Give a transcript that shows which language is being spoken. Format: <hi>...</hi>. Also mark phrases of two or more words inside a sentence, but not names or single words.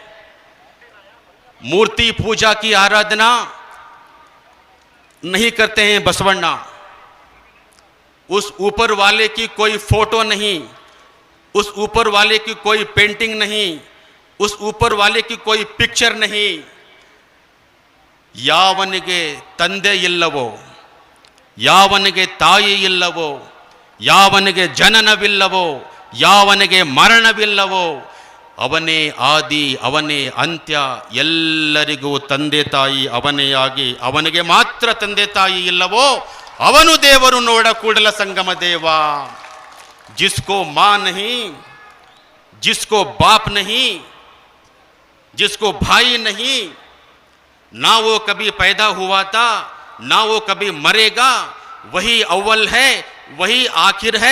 <hi>मूर्ति पूजा की आराधना नहीं करते हैं बसवण्णा। उस ऊपर वाले की कोई फोटो नहीं, उस ऊपर वाले की कोई पेंटिंग नहीं, उस ऊपर वाले की कोई पिक्चर नहीं।</hi> <kn>ಯಾವನಿಗೆ ತಂದೆ ಇಲ್ಲವೋ, ಯಾವನಿಗೆ ತಾಯಿ ಇಲ್ಲವೋ, ಯಾವನಿಗೆ ಜನನವಿಲ್ಲವೋ, ಯಾವನಿಗೆ ಮರಣವಿಲ್ಲವೋ, ಅವನೇ ಆದಿ, ಅವನೇ ಅಂತ್ಯ. ಎಲ್ಲರಿಗೂ ತಂದೆ ತಾಯಿ ಅವನೇ ಆಗಿ ಅವನಿಗೆ ಮಾತ್ರ ತಂದೆ ತಾಯಿ ಇಲ್ಲವೋ ಅವನು ದೇವರು. ನೋಡ ಕೂಡಲ ಸಂಗಮ ದೇವ.</kn> <hi>जिसको मां नहीं, जिसको बाप नहीं, जिसको भाई नहीं, ना वो कभी पैदा हुआ था, ना वो कभी मरेगा, वही अव्वल है, वही आखिर है.</hi>